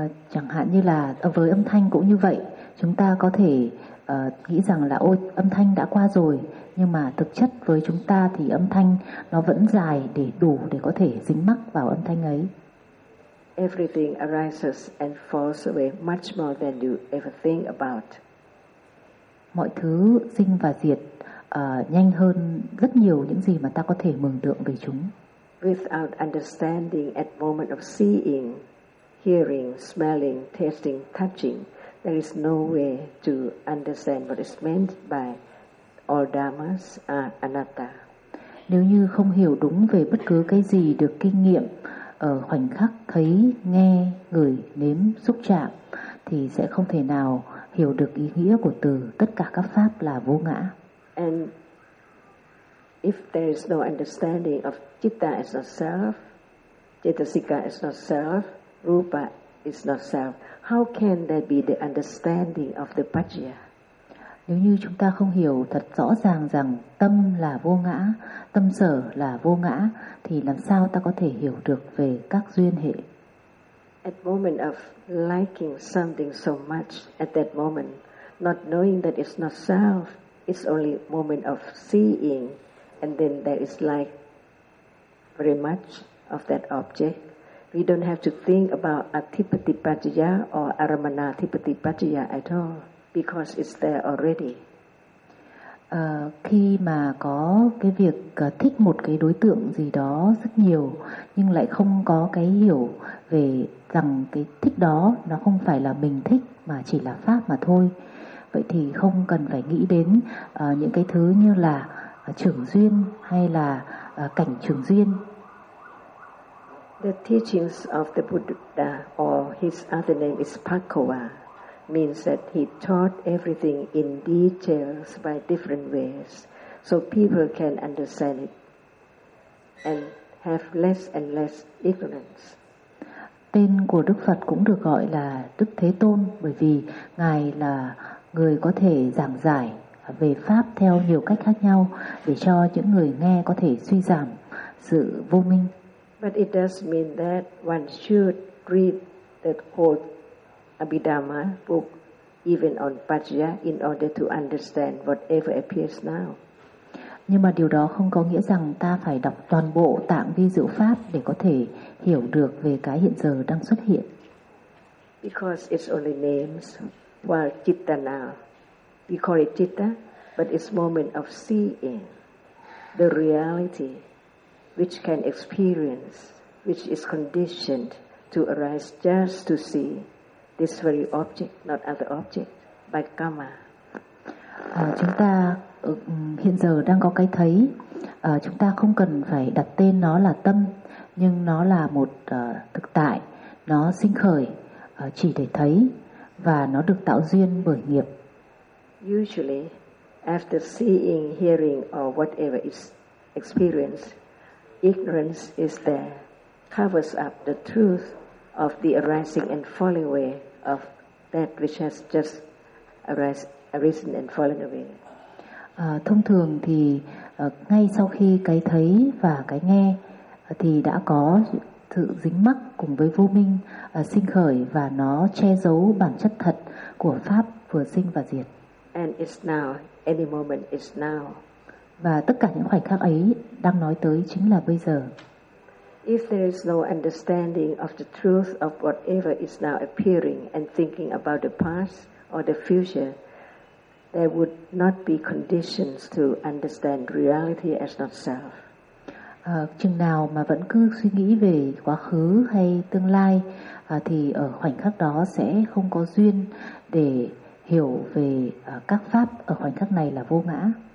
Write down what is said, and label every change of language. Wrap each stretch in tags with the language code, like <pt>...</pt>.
<vi>Chẳng hạn như là với âm thanh cũng như vậy, chúng ta có thể nghĩ rằng là ôi âm thanh đã qua rồi, nhưng mà thực chất với chúng ta thì âm thanh nó vẫn dài để đủ để có thể dính mắc vào âm thanh ấy.</vi> <en>Everything arises and falls away much more than you ever think about.</en> <vi>Mọi thứ sinh và diệt nhanh hơn rất nhiều những gì mà ta có thể mường tượng về chúng.</vi> <en>Without understanding at moment of seeing, hearing, smelling, tasting, touching, there is no way to understand what is meant by all dhammas are anatta.</en> <vi>Nếu như không hiểu đúng về bất cứ cái gì được kinh nghiệm ở khoảnh khắc thấy, nghe, ngửi, nếm, xúc chạm, thì sẽ không thể nào hiểu được ý nghĩa của từ tất cả các pháp là vô ngã.</vi> <en>And if there is no understanding of citta as not self, cetasika as not self, rupa is not self, how can there be the understanding of the paccaya?</en> <vi>Nếu như chúng ta không hiểu thật rõ ràng rằng tâm là vô ngã, tâm sở là vô ngã, thì làm sao ta có thể hiểu được về các duyên hệ?</vi> <en>At moment of liking something so much, at that moment, not knowing that it's not self, it's only moment of seeing, and then there is like very much of that object. We don't have to think about atipatipajaya or aramanatipatipajaya at all, because it's there already.</en> <vi>Khi mà có cái việc thích một cái đối tượng gì đó rất nhiều, nhưng lại không có cái hiểu về rằng cái thích đó nó không phải là mình thích mà chỉ là pháp mà thôi. Vậy thì không cần phải nghĩ đến những cái thứ như là trưởng duyên hay là cảnh trưởng duyên.</vi> <en>The teachings of the Buddha, or his other name is Pakkhova, means that he taught everything in details by different ways, so people can understand it and have less and less ignorance.</en> <vi>Tên của Đức Phật cũng được gọi là Đức Thế Tôn bởi vì Ngài là người có thể giảng giải về Pháp theo nhiều cách khác nhau để cho những người nghe có thể suy giảm sự vô minh.</vi> <en>But it does mean that one should read that whole Abhidhamma book, even on Paccaya, in order to understand whatever appears now.</en> <vi>Nhưng mà điều đó không có nghĩa rằng ta phải đọc toàn bộ tạng vi diệu pháp để có thể hiểu được về cái hiện giờ đang xuất hiện.</vi> <en>Because it's only names, while citta now, we call it citta, but it's moment of seeing the reality which can experience, which is conditioned to arise just to see this very object, not other object, by karma.</en> <vi>Chúng ta hiện giờ đang có cái thấy, chúng ta không cần phải đặt tên nó là tâm, nhưng nó là một thực tại, nó sinh khởi chỉ để thấy và nó được tạo duyên bởi nghiệp.</vi> <en>Usually, after seeing, hearing or whatever is experienced, ignorance is there, covers up the truth of the arising and falling away of that which has just arisen and fallen away.</en> <vi>Thông thường thì ngay sau khi cái thấy và cái nghe thì đã có sự dính mắc cùng với vô minh sinh khởi và nó che giấu bản chất thật của pháp vừa sinh và diệt.</vi> <en>And it's now, any moment is now.</en> <vi>Và tất cả những khoảnh khắc ấy đang nói tới chính là bây giờ.</vi> <en>If there is no understanding of the truth of whatever is now appearing and thinking about the past or the future, there would not be conditions to understand reality as not self.</en> <vi>Chừng nào mà vẫn cứ suy nghĩ về quá khứ hay tương lai thì ở khoảnh khắc đó sẽ không có duyên để hiểu về các pháp ở khoảnh khắc này là vô ngã.</vi>